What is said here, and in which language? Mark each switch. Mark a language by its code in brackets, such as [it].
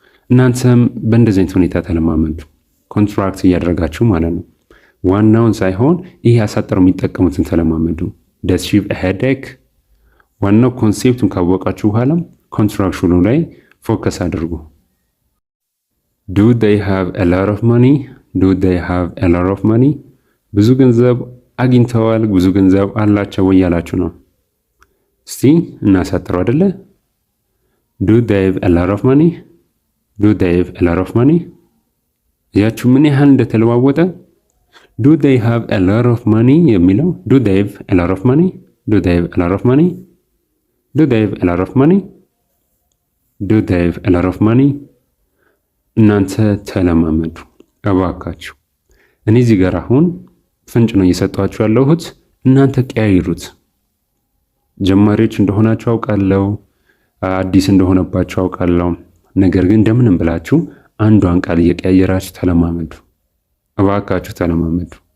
[am] እናንተም በእንደዚህ አይነት ሁኔታ ተለማመዱ፣ ኮንትራክት እያደረጋችሁ ማለት ነው። ዋናውን ሳይሆን ይህ አሳጥረው የሚጠቀሙትን ተለማመዱ። [en] ደስ ሺ ሄዴክ። [am] ዋናው ኮንሴፕቱን ካወቃችሁ በኋላም ኮንትራክሽኑ ላይ ፎከስ አድርጉ። [en] ዱ ዴይ ሃቭ a lot of money? ዱ ዴይ ሃቭ a lot of money? [am] ብዙ ገንዘብ አግኝተዋል፣ ብዙ ገንዘብ አላቸው ወይ ያላችሁ ነው። እስቲ እናሳጥረው አይደለ? [en] ዱ ዴይ ሃቭ a lot of money? ዱ ዴይ ሃቭ a lot of money? [am] ያችሁ ምን ያህል እንደተለዋወጠ። [en] ዱ ዴይ ሃቭ a lot of money [am] የሚለው [en] ዱ ዴይ ሃቭ a lot of money? ዱ ዴይ ሃቭ a lot of money? ዱ ዴይ ሃቭ a lot of money? ዱ ዴይ ሃቭ a lot of money? [am] እናንተ ተለማመዱ እባካችሁ። እኔ እዚህ ጋር አሁን ፍንጭ ነው እየሰጧችሁ ያለሁት፣ እናንተ ቀያይሩት። ጀማሪዎች እንደሆናችሁ አውቃለሁ፣ አዲስ እንደሆነባችሁ አውቃለሁ። ነገር ግን እንደምንም ብላችሁ አንዷን ቃል እየቀያየራችሁ ተለማመዱ እባካችሁ፣ ተለማመዱ።